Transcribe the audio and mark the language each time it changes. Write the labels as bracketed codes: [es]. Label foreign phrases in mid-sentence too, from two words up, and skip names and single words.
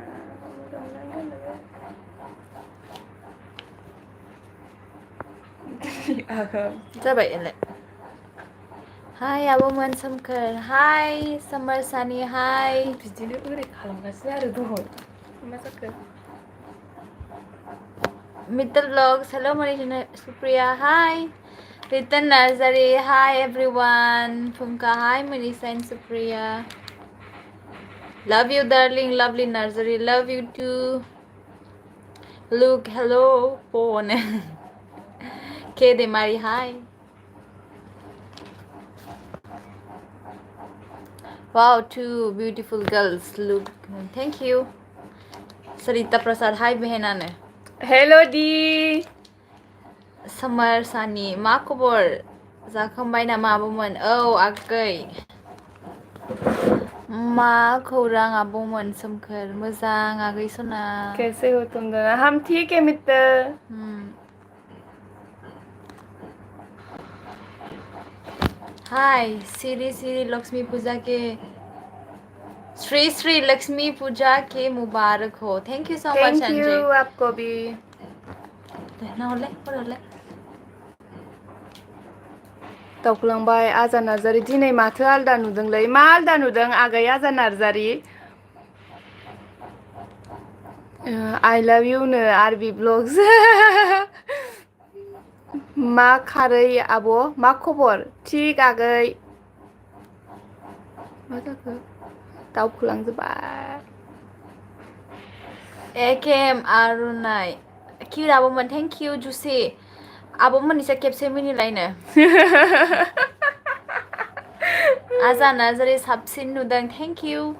[brx] जाबाय एलाय हाय आब'मोन सोमखोर हाय सोमोर सानि हाय बिदिनो ओरै खालामगासिनो आरो दहाय मा जाखो [en] Mittal blogs hello Manisha Supriya hi Ritan nursery hi everyone Phumka hi Manisha and Supriya love you darling lovely nursery love you too look hello फोन केदे मारी हाय wow two beautiful girls look thank you Sarita Prasad hi behenane hello di [brx] सोमोर सानि मा खबर जाखांबाय नामा आब'मोन औ आगै मा खौरां आब'मोन सोमखोर मोजां आगै सना [hi] कैसे हो तुम दोनों हम ठीक है मित्र हाय श्री श्री लक्ष्मी पूजा के श्री श्री लक्ष्मी पूजा के मुबारक हो [en] thank you so much thank you संजय [hi] आपको भी [brx] दावखोलांबाय आजा नार्जारि दिनै माथो आलदा नुदोंलै मा आलदा नुदों आगै आजा नार्जारि [en] I love you [brx] नो आरबि ब्लग्स मा खारै आब' मा खबर थिग आगै मा जाखो दावखोलांजोब्बाय एकेम आरुनाय किउट आब'मोन [en] thank you [brx] जुसि आब'मोननिसा खेबसे मिनिलायनो आजा नार्जारि साबसिन नुदों [en] thank you